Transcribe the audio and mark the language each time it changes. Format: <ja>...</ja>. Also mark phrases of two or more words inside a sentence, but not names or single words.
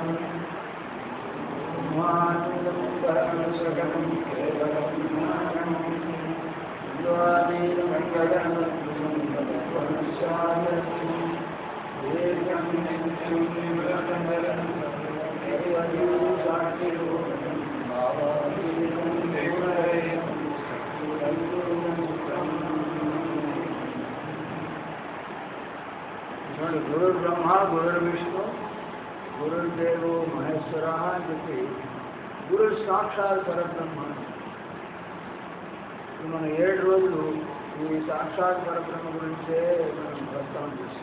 <sa>ब्रह्मानन्दं परमसुखं केवलं ज्ञानं एकं नित्यं निरन्तरं साक्षिरूपं भावातीतं गुणरहितं గురు బ్రహ్మ గురు విష్ణు గురుదేవో మహేశ్వర</sa> <te>అని చెప్పి</te> <sa>గురు సాక్షాత్ పరబ్రహ్మ.</sa> <te>మనం 7 రోజులు ఈ సాక్షాత్ పరబ్రహ్మ గురించే మనం ప్రస్తావన చేస్తాం.</te>